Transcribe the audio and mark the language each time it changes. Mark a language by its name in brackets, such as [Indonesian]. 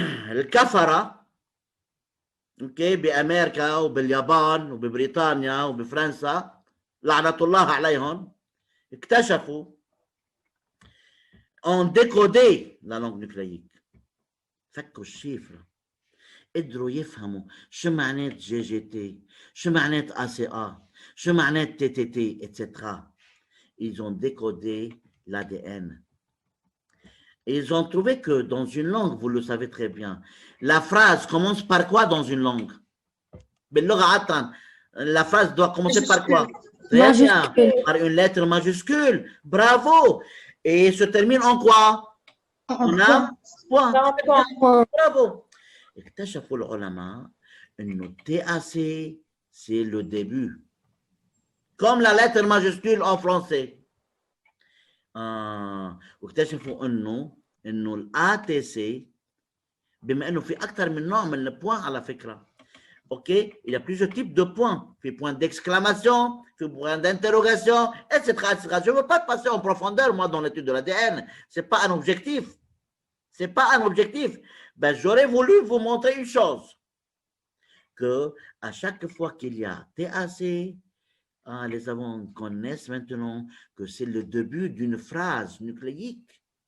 [Arabic] الكفرة اوكي بامريكا وباليابان وببريطانيا وبفرنسا لعنة الله عليهم اكتشفوا ان ديكودي لا لونج نيوكلييك. فكوا الشفرة قدروا يفهموا شو معنات جي جي تي، شو معنات ACA, شو معنات TTT, etc. [French] Ils ont décodé l'ADN. Et ils ont trouvé que dans une langue, vous le savez très bien, la phrase commence par quoi dans une langue? La phrase doit commencer par quoi? Très bien, par une lettre majuscule. Bravo. Et se termine en quoi? On a point. Bravo. [Arabic] اكتشفوا العلماء انه TAC [French] c'est le début. comme la lettre majuscule en français. [Arabic] واكتشفوا انه الA T C بما انه في اكثر من نوع من البوان على فكره. [French] OK, il y a plusieurs types de points. Puis point d'exclamation, puis point d'interrogation, etc., etc. Je ne veux pas passer en profondeur, moi, dans l'étude de l'ADN. Ce n'est pas un objectif. Ce n'est pas un objectif. Ben, j'aurais voulu vous montrer une chose. Que à chaque fois qu'il y a TAC, les savants connaissent maintenant que c'est le début d'une phrase nucléique.